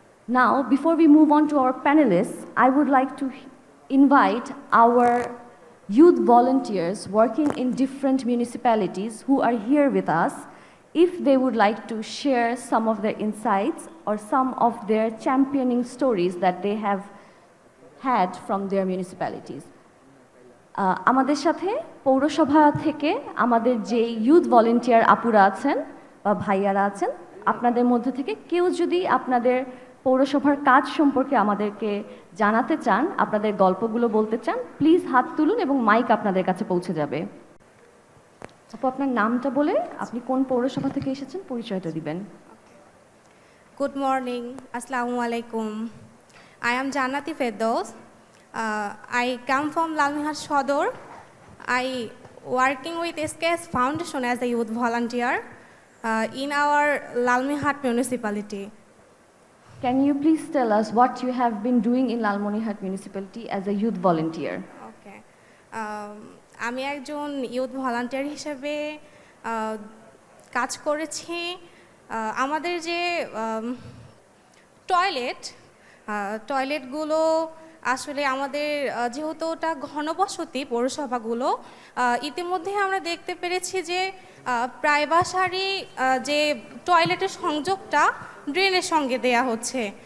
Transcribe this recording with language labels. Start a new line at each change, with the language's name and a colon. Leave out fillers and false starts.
English: Now, before we move on to our panelists, I would like to invite our youth volunteers working in different municipalities who are here with us, if they would like to share some of their insights or some of their championing stories that they have had from their municipalities.
Bangla: আমাদের সাথে পৌরসভা থেকে আমাদের যে youth volunteer আপুরা আছেন বা ভাইয়ারা আছেন, আপনাদের মধ্যে থেকে কেউ যদি আপনাদের পৌরসভার কাজ সম্পর্কে আমাদেরকে জানাতে চান, আপনাদের গল্পগুলো বলতে চান, প্লিজ হাত তুলুন এবং মাইক আপনাদের কাছে পৌঁছে যাবে। আপু, আপনার নামটা বলে আপনি কোন পৌরসভা থেকে এসেছেন পরিচয়টা দিবেন।
English: Good morning, Assalamu alaikum. I am Jannati Firdaus. I come from Lalmihat Shodor. I working with SKS Foundation as a youth volunteer in our Lalmihat municipality. Can you please tell us what you have been doing in Lalmonirhat municipality as a youth volunteer? Okay.
Bangla: আমি একজন youth volunteer হিসেবে কাজ করেছি। আমাদের যে টয়লেটগুলো আসলে আমাদের যেহেতু ওটা ঘনবসতি পৌরসভাগুলো, ইতিমধ্যে আমরা দেখতে পেরেছি যে প্রায় বাসারই যে টয়লেটের সংযোগটা ড্রেনের সঙ্গে দেয়া হচ্ছে।